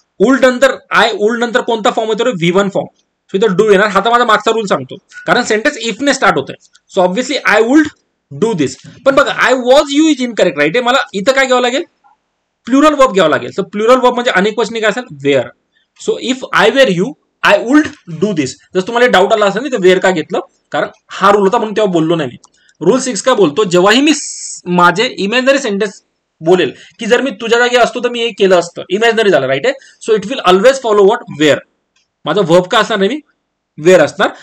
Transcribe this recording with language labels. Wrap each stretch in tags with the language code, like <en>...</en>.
<mr>Would नंतर would नंतर कोणता फॉर्म येतो V1 फॉर्म. सो इथं डू येणार. हा तर माझा मागचा रूल सांगतो कारण सेंटेन्स इफ ने स्टार्ट होतोय.</mr> <en>So obviously I would do this.</en> <mr>पण बघा</mr> <en>I was you is incorrect right.</en> <mr>मला इथं काय घ्यावं लागेल प्लुरल वर्ब घ्यावं लागेल. सो प्लुरल वर्ब म्हणजे अनेक वचनी काय असेल wear.</mr> <en>So if I were you I would do this.</en> <mr>जर तुम्हाला डाऊट आला असेल तर वेअर का घेतलं कारण हा रूल होता म्हणून तेव्हा बोललो नाही मी. रूल 6 काय बोलतो, जेव्हाही मी माझे इमॅजिनरी सेंटेन्स बोलेल की जर मी तुझ्या जागी असतो तर मी हे केलं असतं, इमॅजिनरी झालं राईट आहे.</mr> <en>So it will always follow what were.</en> <mr>माझा वर्ब का असणार नाही वेअर असणार.</mr>